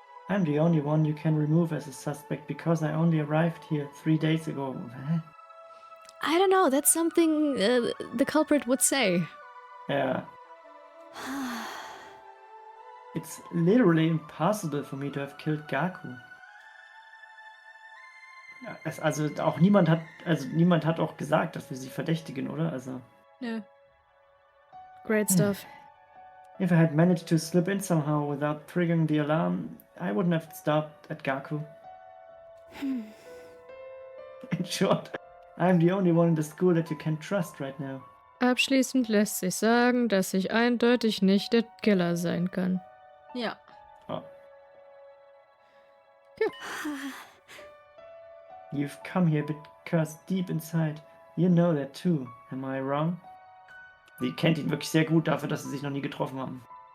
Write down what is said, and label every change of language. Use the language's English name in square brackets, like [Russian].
[English] I'm the only one you can remove as a suspect because I only arrived here 3 days ago. Huh? I don't know, that's something the culprit would say. Yeah. It's literally impossible for me to have killed Gaku. [German] Ja, also niemand hat auch gesagt, dass wir sie verdächtigen, oder? [English] Also, [German] Nö. [English] Great stuff. if I had managed to slip in somehow without triggering the alarm, I wouldn't have stopped at Gaku. In short, I'm the only one in the school that you can trust right now. [German] Abschließend lässt sich sagen, dass ich eindeutig nicht der Killer sein kann. Ja. Oh. [English] You've come here because deep inside, you know that too. Am I wrong? [German] Sie kennt ihn wirklich sehr gut dafür, dass sie sich noch nie getroffen haben.